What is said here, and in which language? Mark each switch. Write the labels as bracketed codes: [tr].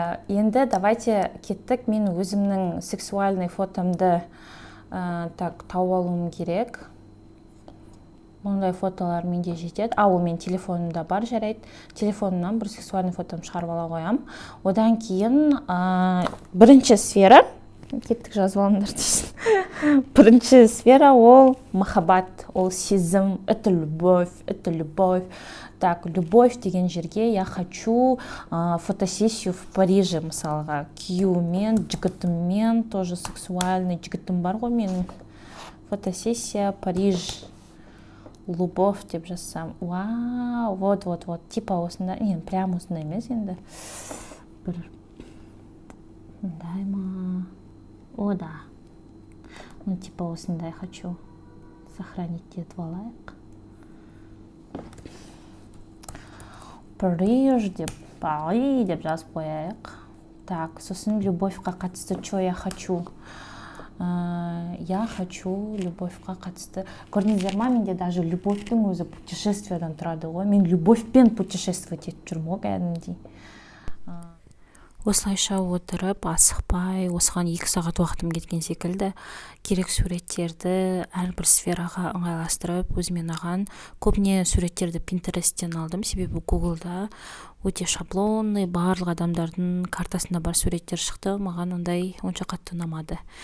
[kk] Енді [ru] давайте [kk] кеттік. Мен өзімнің сексуальный фотомды тауып алуым керек. Ондай фотолар менде жетеді. Ол мен телефонымда бар, жарайды. Телефонымнан бір [ru] сексуальный [kk] фотом шығарып ала қоям. Одан кейін бірінші сфера, кеттік жазып алыңдар дейсің. Бірінші сфера ол махаббат, ол сезім, [ru] это любовь. Так, любовь [kk] деген жерге [ru] я хочу фотосессию в Париже, [kk] мысалға. Күйеумен, жігітіммен, [ru] тоже сексуальный [kk] жігітім бар ғой менің. Фотосессия Париж. Любовь деп жазсам. [ru] Вау, вот. Типа [kk] осында, прям осында емес енді. Бір. Дай ма. О, да. Типа осындай [ru] хочу сохранить [kk] етіп алайық. Париж деп жазып қояйық. [ru] Так, [kk] сосын любовьқа қатысты, [ru] что я хочу? Я хочу [kk] любовьқа қатысты. Көрдіңіздер ма, менде [ru] даже [kk] любовьтің өзі путешествиядан тұрады ғой. Мен любовьпен [ru] путешествовать [kk] етіп жүрмін ғой кәдімгідей. Осылайша отырып, асықпай, осыған 2 сағат уақытым кеткен секілді, керек суреттерді әрбір сфераға ыңғайластырып, өзіме ұнаған көбіне суреттерді Pinterest'тен алдым, себебі Google-да өте [ru] шаблонный, [kk] барлық адамдардың картасында бар суреттер шықты, маған ондай онша қатты ұнамады.